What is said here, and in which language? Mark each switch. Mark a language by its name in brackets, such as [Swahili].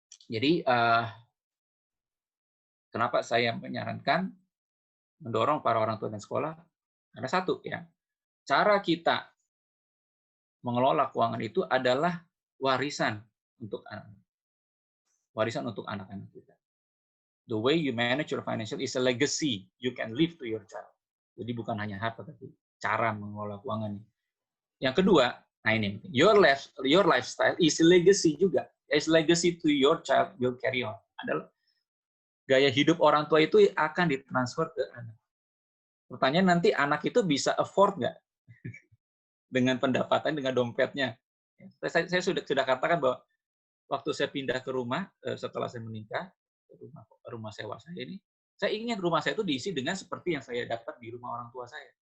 [Indonesian] Jadi kenapa saya menyarankan mendorong para orang tua dan sekolah? Karena satu ya, cara kita mengelola keuangan itu adalah warisan untuk anak-anak. Warisan untuk anak-anak kita. [English] The way you manage your financial is a legacy you can leave to your child. [Indonesian] Jadi bukan hanya harta, tapi cara mengelola keuangannya. Yang kedua, nah ini, [English] your lifestyle is a legacy [Indonesian] juga. [English] Is legacy to your child will carry on. [Indonesian] Adalah gaya hidup orang tua itu akan ditransfer ke anak. Pertanyaan nanti anak itu bisa afford nggak dengan pendapatan, dengan dompetnya. Saya sudah katakan bahwa waktu saya pindah ke rumah setelah saya menikah, rumah sewa saya ini, saya ingin rumah saya itu diisi dengan seperti yang saya dapat di rumah orang tua saya.